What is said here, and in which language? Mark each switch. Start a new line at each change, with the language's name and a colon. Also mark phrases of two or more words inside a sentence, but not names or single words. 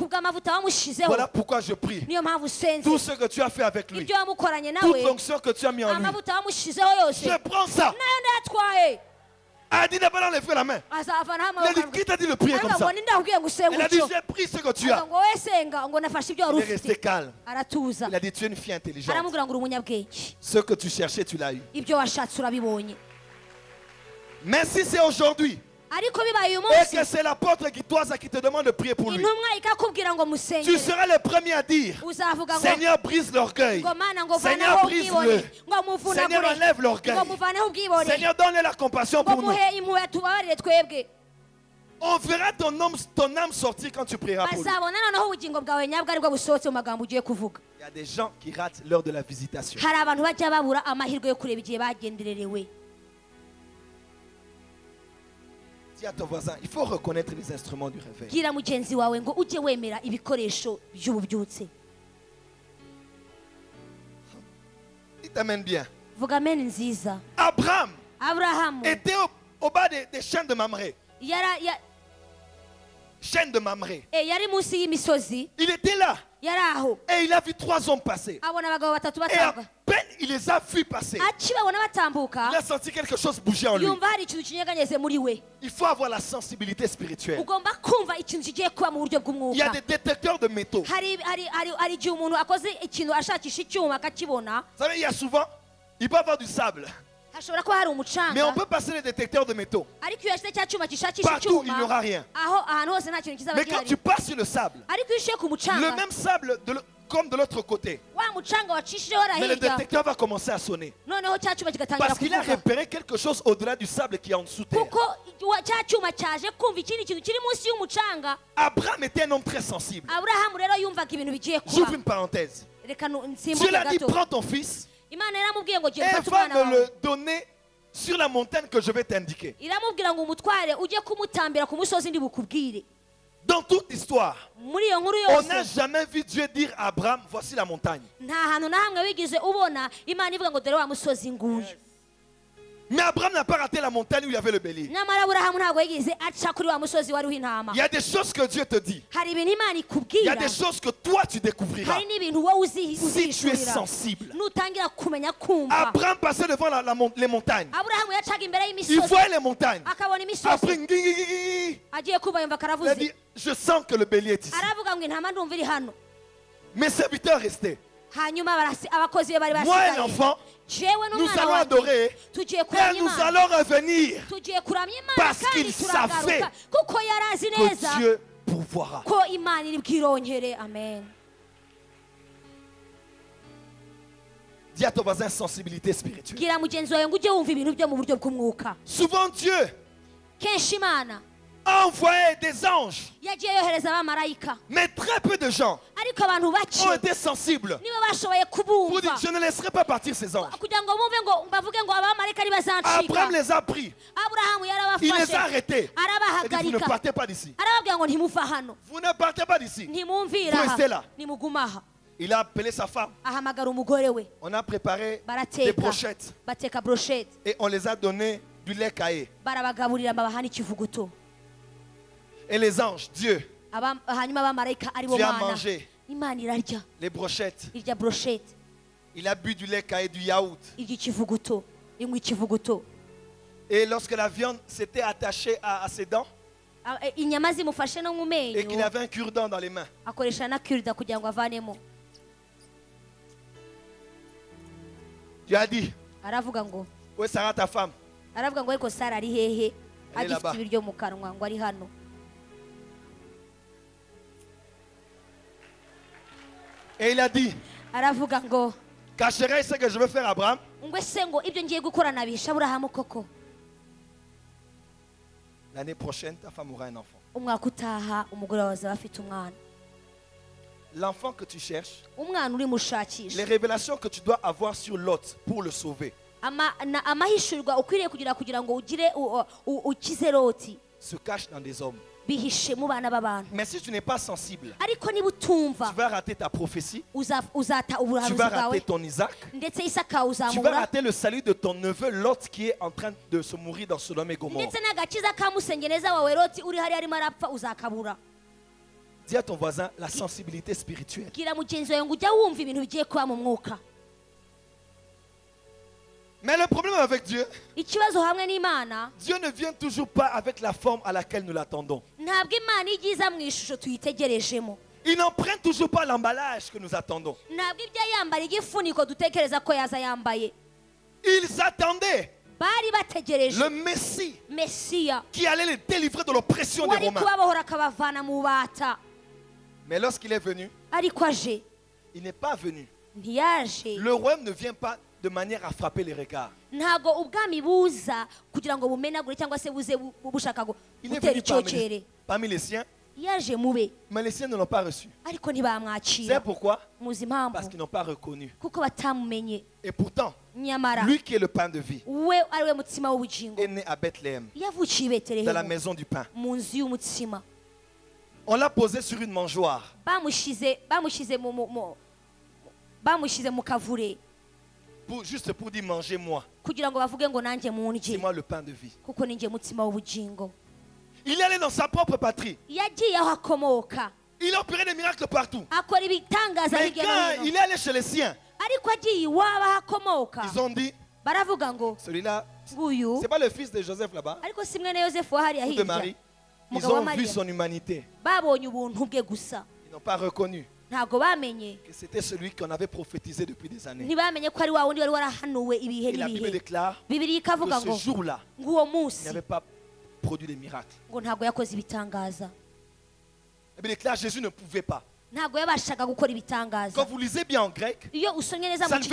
Kinyarwanda: kubw'amavuta wamushizeho
French: Voilà pourquoi je prie.
Kinyarwanda: niyo mpamvu usenze
French: Tout ce que tu as fait avec lui,
Kinyarwanda: ibyo wamukoranye
French: toute
Kinyarwanda: nawe
French: l'onction que tu as mis en lui,
Kinyarwanda: amavuta wamushizeho yose
French: je prends ça.
Kinyarwanda: nayo ndayatwaye
French: Adi Nabala lève la main.
Kinyarwanda: azavanaho
French: Il a dit,
Kinyarwanda: amaboko
French: qui t'a dit de prier comme
Kinyarwanda: aravuga
French: ça?
Kinyarwanda: ngo ninde akubwiye ngo usenge
French: Elle a dit,
Kinyarwanda: utyo
French: j'ai pris ce que tu
Kinyarwanda: aravuga
French: as.
Kinyarwanda: ngo wowe senga ngo nafashe ibyo wari
French: Il est resté
Kinyarwanda: ufite
French: calme.
Kinyarwanda: aratuza
French: Il a dit, tu es une fille intelligente.
Kinyarwanda: aramubwira ngo uri umunyabwenge
French: Ce que tu cherchais, tu l'as eu.
Kinyarwanda: ibyo washatse urabibonye
French: Mais si c'est aujourd'hui,
Kinyarwanda: ariko bibaye uyu
French: et
Kinyarwanda: munsi
French: que c'est l'apôtre Guitoise qui te demande de prier pour lui,
Kinyarwanda: intumwa ikakubwira ngo
French: tu
Kinyarwanda: musengere
French: seras le premier à dire,
Kinyarwanda: uzavuga ngo
French: Seigneur, brise l'orgueil.
Kinyarwanda: ngo mana ngo
French: Seigneur,
Kinyarwanda: vaneho
French: brise-le.
Kinyarwanda: ubwibone ngo
French: Seigneur,
Kinyarwanda: muvunagure
French: enlève l'orgueil.
Kinyarwanda: ngo muvaneho ubwibone
French: Seigneur, donne la compassion
Kinyarwanda: ngo
French: pour nous.
Kinyarwanda: muhe impuhwe tubabarire twebwe
French: On verra ton âme sortir quand tu prieras pour lui.
Kinyarwanda: bazabona noneho ubugingo bwawe nyabwo aribwo busohotse mu magambo ugiye kuvuga
French: Il y a des gens qui ratent l'heure de la visitation.
Kinyarwanda: hari abantu bajya babura amahirwe yo kureba igihe bagendererewe
French: Dis à ton voisin, il faut reconnaître les instruments du réveil.
Kinyarwanda: bwira mugenzi wawe ngo ujye wemera ibikoresho by'ububyutse
French: Il t'amène bien.
Kinyarwanda: vuga amen nziza Abraham aburahamu
French: était au bas des chaînes de Mamré. Chaîne de Mamré.
Kinyarwanda: yari munsi y'imisozi
French: Il était là
Kinyarwanda: yari aho
French: et il a vu 3 hommes passer.
Kinyarwanda: abona abagabo batatu
French: Et à
Kinyarwanda: batambuka
French: peine il les a vus passer,
Kinyarwanda: akibabona batambuka
French: il a senti quelque chose bouger en lui.
Kinyarwanda: yumva hari ikintu kinyeganyeze muri we
French: Il faut avoir la sensibilité spirituelle.
Kinyarwanda: ugomba kumva ikintu kigiye kuba mu buryo
French: Il y a
Kinyarwanda: bw'umwuka
French: des détecteurs de métaux.
Kinyarwanda: hari igihe umuntu akoze ikintu ashakisha icyuma akakibona
French: Vous savez, il y a souvent, il peut y avoir du sable,
Kinyarwanda: hashobora kuba hari
French: mais on
Kinyarwanda: umucanga
French: peut passer les détecteurs de métaux.
Kinyarwanda: ariko iyo yashyize cya cyuma gishakisha
French: Partout, il n'y
Kinyarwanda: icyuma
French: aura rien.
Kinyarwanda: ahantu hose nta kintu kizaba
French: Mais quand
Kinyarwanda: gihari
French: tu passes sur le sable,
Kinyarwanda: ariko iyo ushiye ku
French: le
Kinyarwanda: mucanga
French: même sable, comme de l'autre côté,
Kinyarwanda: wa mucanga wacishijeho
French: mais le
Kinyarwanda: hirya
French: détecteur va commencer à sonner.
Kinyarwanda: noneho cya cyuma kigatangira
French: Parce qu'il a
Kinyarwanda: kuvuga
French: repéré quelque chose au-delà du sable qui est en dessous terre.
Kinyarwanda: kuko cya cyuma cyaje kumva ikindi kintu kiri munsi y'umucanga
French: Abraham était un homme très sensible.
Kinyarwanda: aburahamu rero yumvaga ibintu bigiye
French: J'ouvre
Kinyarwanda: kuba
French: une parenthèse.
Kinyarwanda: reka
French: Dieu
Kinyarwanda: nsimbuke
French: l'a dit,
Kinyarwanda: gato
French: prends ton fils
Kinyarwanda: imana yaramubwiye ngo
French: et
Kinyarwanda: genda ufate
French: va
Kinyarwanda: umwana
French: me
Kinyarwanda: wawe
French: le donner sur la montagne que je vais t'indiquer.
Kinyarwanda: iramubwira ngo umutware ujye kumutambira ku musozi ndi bukubwire
French: Dans toute histoire,
Kinyarwanda: muri iyo nkuru
French: on n'a
Kinyarwanda: yose
French: jamais vu Dieu dire à Abraham, voici la montagne.
Kinyarwanda: nta hantu na hamwe wigeze ubona imana ivuga ngo dore wa musozi nguyu
French: Mais Abraham n'a pas raté la montagne où il y avait le bélier.
Kinyarwanda: nyamara aburahamu ntabwo yigeze aca kuri wa musozi wariho intama
French: Il y a des choses que Dieu te dit.
Kinyarwanda: hari ibintu imana
French: Il y a
Kinyarwanda: ikubwira
French: des choses que toi tu découvriras.
Kinyarwanda: hari n'ibintu wowe
French: Si tu es
Kinyarwanda: uzihishurira
French: sensible.
Kinyarwanda: nutangira kumenya kumva
French: Abraham passait devant les montagnes.
Kinyarwanda: aburahamu yacaga imbere
French: Il
Kinyarwanda: y'imisozi
French: voyait les montagnes.
Kinyarwanda: akabona imisozi
French: Après, il
Kinyarwanda: agiye kumva yumva
French: a
Kinyarwanda: karavuze
French: dit, je sens que le bélier est ici.
Kinyarwanda: aravuga ngo intama ndumva iri hano
French: Mes serviteurs restaient.
Kinyarwanda: hanyuma abakozi be bari
French: Moi et
Kinyarwanda: basigaye
French: l'enfant,
Kinyarwanda: jewe
French: nous
Kinyarwanda: n'umwana
French: allons
Kinyarwanda: wanjye
French: adorer
Kinyarwanda: tugiye
French: et
Kinyarwanda: kuramya
French: nous
Kinyarwanda: imana
French: allons revenir.
Kinyarwanda: tugiye kuramya imana
French: Parce
Kinyarwanda: kandi
French: qu'il
Kinyarwanda: turagaruka
French: savait
Kinyarwanda: kuko yari azi neza
French: Que Dieu pourvoira.
Kinyarwanda: ko imana iri bwirongere amen
French: Dis à ton voisin sensibilité spirituelle.
Kinyarwanda: bwira mugenzi wawe ngo ujye wumva ibintu byo mu buryo bw'umwuka
French: Souvent Dieu
Kinyarwanda: kenshi imana
French: a envoyé des anges,
Kinyarwanda: yagiye yohereza abamarayika
French: mais très peu de gens
Kinyarwanda: ariko abantu bake
French: ont été sensibles
Kinyarwanda: nibo bashoboye
French: pour dire,
Kinyarwanda: kubumva
French: je ne laisserai pas partir ces anges.
Kinyarwanda: kugira ngo bumve ngo bavuge ngo abamarayika Abraham ntibazancika
French: les a pris,
Kinyarwanda: aburahamu
French: il les a
Kinyarwanda: yarabafashe
French: arrêtés. Il a dit, vous ne
Kinyarwanda: arabahagarika
French: partez pas d'ici.
Kinyarwanda: arababwira ngo ntimuva hano
French: Vous ne partez pas d'ici.
Kinyarwanda: ntimumvira
French: Vous restez là.
Kinyarwanda: aha nimuguma aha
French: Il a appelé sa femme.
Kinyarwanda: ahamagara umugore we
French: On a préparé des
Kinyarwanda: barateka brochettes bateka broshete
French: et on les a donné du lait caillé.
Kinyarwanda: barabagaburira babaha n'ikivuguto
French: Et les anges, Dieu,
Kinyarwanda: hanyuma abamarayika ari bo
French: Dieu a
Kinyarwanda: mana
French: mangé
Kinyarwanda: imana irarya
French: les brochettes.
Kinyarwanda: irya broshete
French: Il a bu du lait caillé, du yaourt.
Kinyarwanda: irya ikivuguto inywa ikivuguto
French: Et lorsque la viande s'était attachée à ses dents
Kinyarwanda: inyama zimufashe no mu
French: et qu'il
Kinyarwanda: menyo
French: avait un cure-dent dans les mains,
Kinyarwanda: akoresha na kirida kugira ngo avanemo
French: Dieu a dit,
Kinyarwanda: aravuga ngo
French: où est Sarah ta femme?
Kinyarwanda: aravuga ngo ariko sara ari hehe
French: Elle est
Kinyarwanda: agifite
French: là-bas.
Kinyarwanda: ibiryo mu kanwa ngo ari hano.
French: Et il a dit,
Kinyarwanda: Aravuga ngo
French: cacherai ce que je veux faire à Abraham.
Kinyarwanda: ngo ese ngo ibyo ngiye gukora nabisha Aburahamu koko.
French: L'année prochaine, ta femme aura un enfant.
Kinyarwanda: Umwaka utaha umugore wawe azaba afite umwana.
French: L'enfant que tu cherches,
Kinyarwanda: Umwana uri
French: les
Kinyarwanda: mushakisha.
French: révélations que tu dois avoir sur Lot pour le sauver
Kinyarwanda: Amahishurwa ukwiriye kugira ngo ugire ukize Loti
French: se cachent dans des hommes.
Kinyarwanda: bihishe mu bana b'abantu.
French: Mais si tu n'es pas sensible,
Kinyarwanda: Ariko niba utumva
French: tu vas rater ta prophétie,
Kinyarwanda: uzata
French: tu
Kinyarwanda: ubuhanuzi
French: vas
Kinyarwanda: bwawe
French: rater ton Isaac,
Kinyarwanda: ndetse Isaka
French: tu vas
Kinyarwanda: uzamubura
French: rater le salut de ton neveu Lot qui est en train de se mourir dans Sodome et Gomorrhe.
Kinyarwanda: ndetse n'agakiza ka musengeneza wawe Loti uri hariya arimo arapfa uzakabura.
French: Dis à ton voisin la sensibilité spirituelle.
Kinyarwanda: Bwira mugenzi wawe ngo ujya wumva ibintu bigiye kuba mu mwuka.
French: Mais le problème avec Dieu,
Kinyarwanda: Ikibazo hamwe n'Imana,
French: Dieu ne vient toujours pas avec la forme à laquelle nous l'attendons.
Kinyarwanda: ntabwo Imana igiza mu ishusho tuyitegerejemo.
French: Il n'emprunte toujours pas l'emballage que nous attendons.
Kinyarwanda: Ntabwo ibyo yambara igifuniko dutekereza ko yaza yambaye.
French: Ils attendaient
Kinyarwanda: Bari bategereje
French: le Messie
Kinyarwanda: Mesiya
French: qui allait les délivrer de l'oppression des
Kinyarwanda: wari
French: Romains.
Kinyarwanda: kubabohora akabavana mu bubata.
French: Mais lorsqu'il est venu,
Kinyarwanda: Ariko aje
French: il n'est pas venu.
Kinyarwanda: ntiyaje.
French: Le royaume ne vient pas de manière à frapper les regards.
Kinyarwanda: Ntabwo ubwami buza kugira ngo bumenagure cyangwa se buze bushaka
French: Il est
Kinyarwanda: gutera
French: venu
Kinyarwanda: icyocere.
French: parmi les siens,
Kinyarwanda: Yaje mube
French: mais les siens ne l'ont pas reçu.
Kinyarwanda: ariko
French: C'est
Kinyarwanda: ntibamwakira.
French: pourquoi?
Kinyarwanda: Muzi
French: Parce
Kinyarwanda: impamvu
French: qu'ils n'ont pas reconnu.
Kinyarwanda: kuko batamumenye.
French: Et pourtant,
Kinyarwanda: Nyamara
French: lui qui est le pain de vie
Kinyarwanda: we ari we mutsima w'ubugingo
French: est né à Bethléem,
Kinyarwanda: yavukiye i
French: dans la
Kinyarwanda: Betelehemu
French: maison du pain.
Kinyarwanda: mu nzu y'umutsima.
French: On l'a posé sur une mangeoire.
Kinyarwanda: bamushyize mu kavure
French: Juste pour dire mangez-moi.
Kinyarwanda: kugira ngo bavuge ngo nanjye
French: C'est
Kinyarwanda: mundye
French: moi le pain de vie.
Kinyarwanda: kuko ni njye mutsima w'ubugingo.
French: Il est allé dans sa propre patrie.
Kinyarwanda: Yagiye aho akomoka
French: Il a opéré des miracles partout.
Kinyarwanda: akora ibitangaza
French: Mais
Kinyarwanda: hirya
French: quand
Kinyarwanda: no
French: il
Kinyarwanda: hino,
French: est allé chez les siens,
Kinyarwanda: ariko agiye iwabo aho akomoka
French: ils ont dit,
Kinyarwanda: baravuga ngo
French: celui-là,
Kinyarwanda: nguyu
French: c'est pas le fils de Joseph là-bas,
Kinyarwanda: ariko si mwene Yosefu wa hariya
French: ou de
Kinyarwanda: hirya.
French: Marie. Ils
Kinyarwanda: Mugabo wa
French: ont vu
Kinyarwanda: Mariya
French: son humanité.
Kinyarwanda: babonye ubuntu bwe gusa
French: Ils n'ont pas reconnu
Kinyarwanda: ntabwo bamenye,
French: que c'était celui qu'on avait prophétisé depuis des années.
Kinyarwanda: ntibamenye ko ari wa wundi wari warahanuwe ibihe
French: Et la Bible
Kinyarwanda: n'ibihe.
French: déclare
Kinyarwanda: Bibiliya ikavuga
French: que ce
Kinyarwanda: ngo
French: jour-là,
Kinyarwanda: ng'uwo
French: il
Kinyarwanda: munsi
French: n'avait pas produit des miracles.
Kinyarwanda: ngo ntabwo yakoze ibitangaza,
French: La Bible déclare que Jésus ne pouvait pas.
Kinyarwanda: ntabwo yabashaga gukora ibitangaza.
French: Quand vous lisez bien en grec,
Kinyarwanda: Iyo usomye neza
French: ça